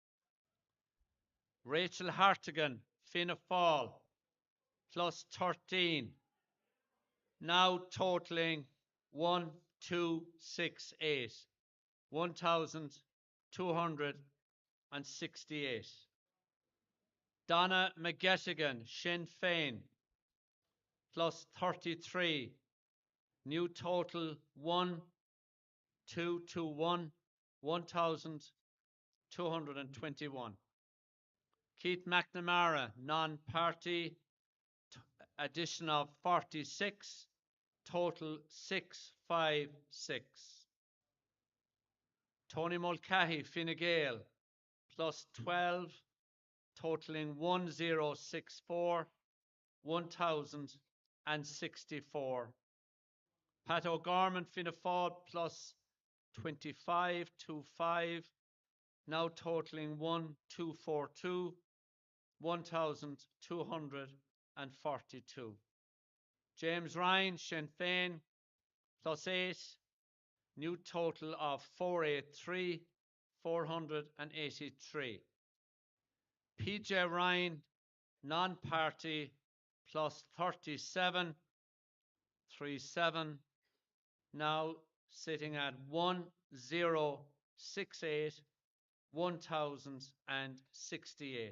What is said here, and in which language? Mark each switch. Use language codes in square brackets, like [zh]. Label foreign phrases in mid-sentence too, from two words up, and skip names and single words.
[en] Rachel Hartigan Fianna Fáil plus 13, now totaling 1,268. Donna McGettigan Sinn Féin plus 33, new total 1,221. Keith McNamara non-party, addition of 46, total 656. Tony Mulcahy Fine Gael plus 12, totaling 1,064. Pat O'Gorman Fianna Fáil plus 25, now totaling 1,242. James Ryan Sinn Féin plus 8, new total of 483. PJ Ryan non-party plus 37, now sitting at 1,068.